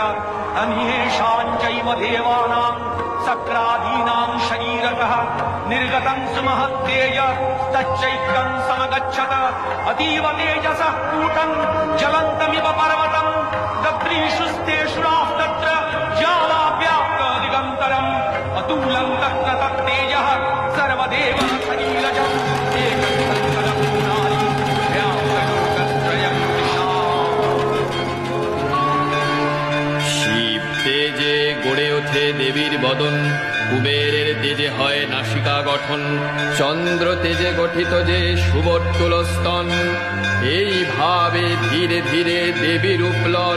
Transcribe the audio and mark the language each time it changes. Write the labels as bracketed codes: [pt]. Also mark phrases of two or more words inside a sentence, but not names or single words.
[sa] अन्येषां चैव देवानां सक्रादीनां शरीरतः निर्गतं सुमहत्तेज तच्चैत्रं समगच्छत अतीव तेजसः कूटं ज्वलन्तमिव पर्वतं दद्रीषुस्तेषु तत्र ज्वालाव्याप्त दिगन्तरम् अतुलं तत्र तत्तेजः सर्वदेव शरीरजम् एकशङ्करपूर्णानि व्याप्तलोकत्रयं [bn] শিব তেজে গড়ে ওঠে দেবীর বদন, কুবেরের তেজে হয় নাসিকা গঠন, চন্দ্র তেজে গঠিত যে সুবর্তুল স্তন, এইভাবে ধীরে ধীরে দেবীর উপলন।